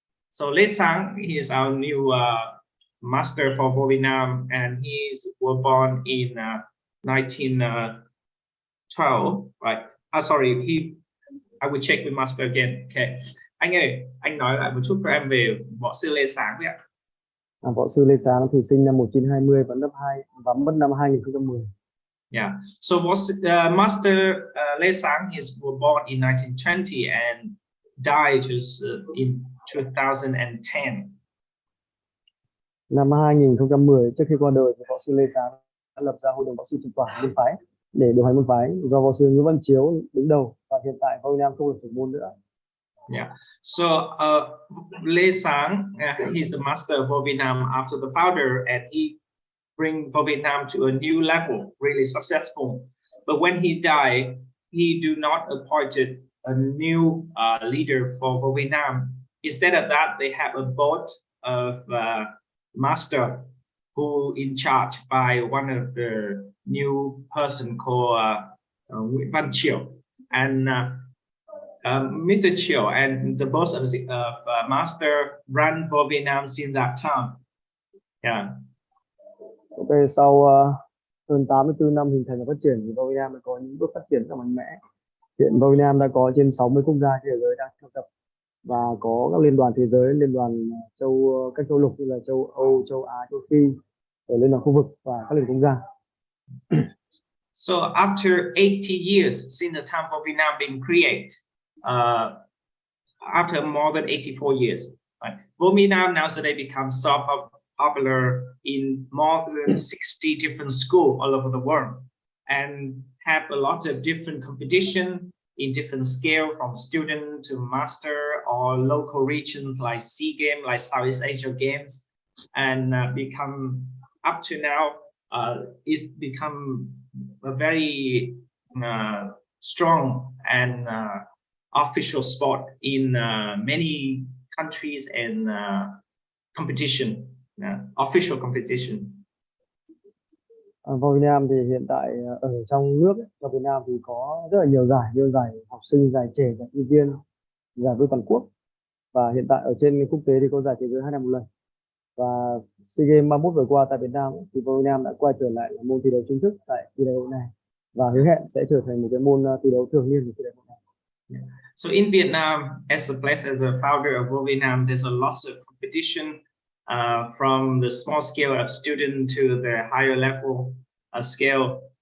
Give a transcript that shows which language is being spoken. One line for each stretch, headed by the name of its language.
English: So Lê Sáng, he is our new master for Vo Việt Nam, and he was born in 1912, right? Sorry, I will check with master again. Okay.
Vietnamese: Anh ơi, anh nói lại một chút cho em về võ sư Lê Sáng với ạ. Võ sư Lê Sáng thì sinh năm 1920 và mất năm 2010.
English: Yeah. So Master Lê Sáng was born in 1920 and died in 2010.
Vietnamese: Năm 2010, trước khi qua đời thì võ sư Lê Sáng đã lập ra hội đồng võ sư trực quản môn phái để điều hành môn phái, do võ sư Nguyễn Văn Chiếu đứng đầu, và hiện tại Vo Việt Nam không được trưởng môn nữa.
English: Yeah. So Lê Sáng, he's the master of Vo Việt Nam after the founder, and he bring Vo Việt Nam to a new level, really successful. But when he died, he do not appointed a new leader for Vo Việt Nam. Instead of that, they have a board of master who in charge by one of the new person called Nguyễn Văn Chiểu, and Mr. Chiểu and the boss of master ran Vo Việt Nam since that time. Yeah.
Vietnamese: Ok, sau hơn 84 năm hình thành và phát triển thì Vo Việt Nam đã có những bước phát triển rất mạnh mẽ. Hiện Vo Việt Nam đã có trên 60 quốc gia trên thế giới đang theo tập, và có các liên đoàn thế giới, liên đoàn các châu lục như là châu Âu, châu Á, châu Phi, ở liên đoàn khu vực và các liên quốc gia.
English: So after 80 years since the time Vo Việt Nam being created, after more than 84 years, right, Vo Việt Nam nowadays becomes so popular in more than 60 different schools all over the world, and have a lot of different competition in different scale from student to master or local regions like SEA Games, like Southeast Asia Games, and become up to now, it's become a very strong and official sport in many countries and competition, official competition.
Vietnamese: Vào Việt Nam thì hiện tại ở trong nước ấy, ở Việt Nam thì có rất là nhiều giải như giải học sinh, giải trẻ, giải sinh viên, giải vô toàn quốc, và hiện tại ở trên quốc tế thì có giải thế giới 2 năm một lần. Và SEA Games 31 vừa qua tại Việt Nam thì Vô Việt Nam đã quay trở lại là môn thi đấu chính thức tại kỳ đại hội này và hứa hẹn sẽ trở thành một cái môn thi đấu thường niên của kỳ đại hội này.
English: So in Vietnam, as a place, as a founder of Vô Việt Nam, there's a lot of competition from the small scale of student to the higher level scale.